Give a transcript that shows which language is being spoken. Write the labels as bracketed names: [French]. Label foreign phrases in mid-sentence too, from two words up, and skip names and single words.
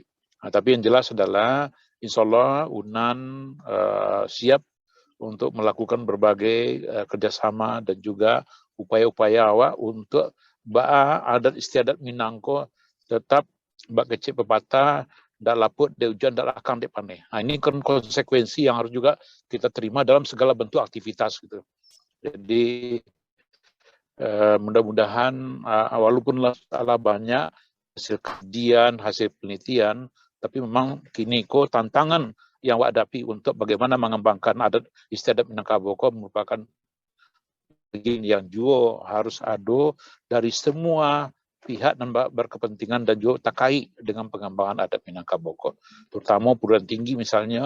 [Indonesian] Nah, tapi yang jelas adalah insya Allah UNAN siap untuk melakukan berbagai kerjasama dan juga upaya-upaya awak untuk adat istiadat Minangko tetap [Minangkabau] bak kecil pepatah dak laput de hujan dak lakang de paneh. [Indonesian] Nah, ini kan konsekuensi yang harus juga kita terima dalam segala bentuk aktivitas gitu. Jadi mudah-mudahan walaupun salah banyak hasil kajian, hasil penelitian, tapi memang kini tantangan yang awak hadapi untuk bagaimana mengembangkan adat istiadat Minangkabau merupakan yang juga harus ada dari semua pihak dan berkepentingan dan juga terkait dengan pengembangan adat Minangkabau, terutama perguruan tinggi misalnya.